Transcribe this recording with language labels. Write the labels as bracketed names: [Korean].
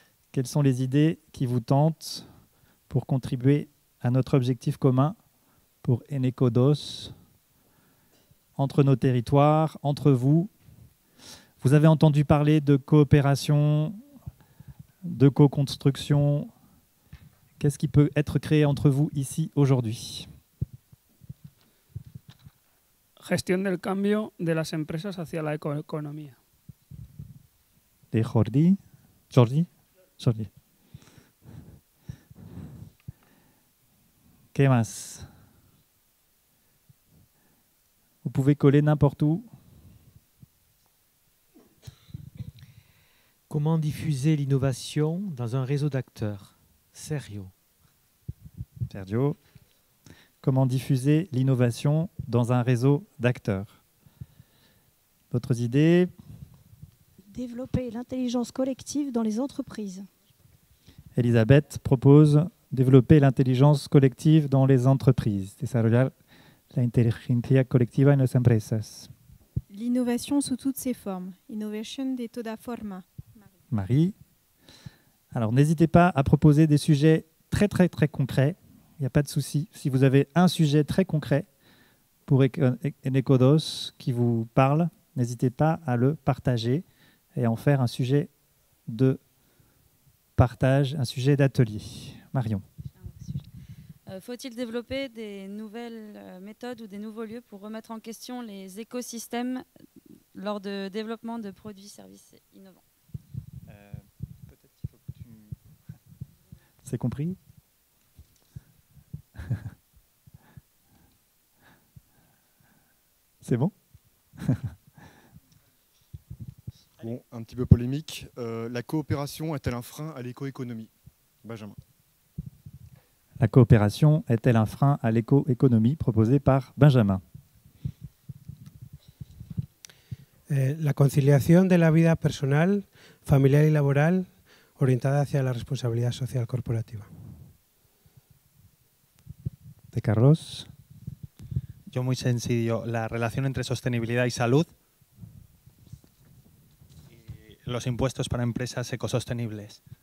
[French] Quelles sont les idées qui vous tentent pour contribuer à notre objectif commun pour Enecodos, entre nos territoires, entre vous? Vous avez entendu parler de coopération, de co-construction. Qu'est-ce qui peut être créé entre vous ici aujourd'hui? [Spanish] Gestión del cambio de las empresas hacia la ecoeconomía. De Jordi. Jordi. ¿Qué más? [French] Vous pouvez coller n'importe où. Comment diffuser l'innovation dans un réseau d'acteurs? Sergio. Comment diffuser l'innovation dans un réseau d'acteurs? D'autres idées? Développer l'intelligence collective dans les entreprises. Elisabeth propose développer l'intelligence collective dans les entreprises. [Spanish] Desarrollar la inteligencia colectiva en las empresas. [French] L'innovation sous toutes ses formes. [Spanish] Innovation de toda forma. [French] Marie. Alors, n'hésitez pas à proposer des sujets très, très, très concrets. Il n'y a pas de souci. Si vous avez un sujet très concret pour Enecodos qui vous parle, n'hésitez pas à le partager et à en faire un sujet de partage, un sujet d'atelier. Marion. Faut-il développer des nouvelles méthodes ou des nouveaux lieux pour remettre en question les écosystèmes lors de développement de produits, services innovants? Peut-être qu'il faut que tu... C'est compris? C'est bon? Bon, un petit peu polémique. La coopération est-elle un frein à l'écoéconomie? Benjamin. La coopération est-elle un frein à l'écoéconomie proposée par Benjamin? [Spanish] La conciliación de la vida personal, familiar y laboral orientada hacia la responsabilidad social corporativa. De Carlos. Yo muy sencillo, la relación entre sostenibilidad y salud y los impuestos para empresas ecosostenibles.